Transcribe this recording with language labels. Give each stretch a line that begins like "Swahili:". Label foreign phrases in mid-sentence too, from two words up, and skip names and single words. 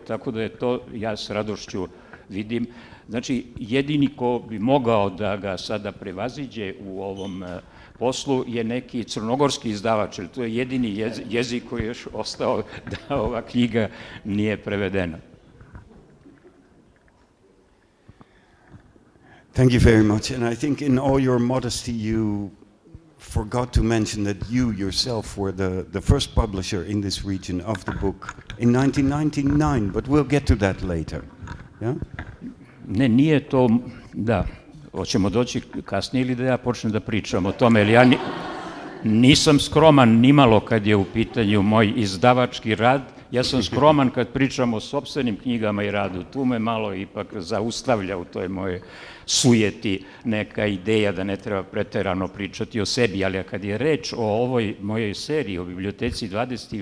Serbian: Tako da je to, ja s radošću vidim. Znači, jedini ko bi mogao da ga sada prevaziđe u ovom poslu je neki crnogorski izdavač, jer to je jedini jezik koji je još ostao da ova knjiga nije prevedena.
English: Thank you very much. And I think in all your modesty, you forgot to mention that you yourself were the first publisher in this region of the book in 1999, but we'll get to that later. Yeah?
Serbian: Ne, nije to, da, hoćemo doći kasnije ili da ja počnem da pričam o tome, jer ja nisam skroman nimalo kad je u pitanju moj izdavački rad. Ja sam skroman kad pričam o sopstvenim knjigama i radu. Tu me malo ipak zaustavlja u toj moje sujeti neka ideja da ne treba preterano pričati o sebi, ali kad je reč o ovoj mojoj seriji o biblioteci 20.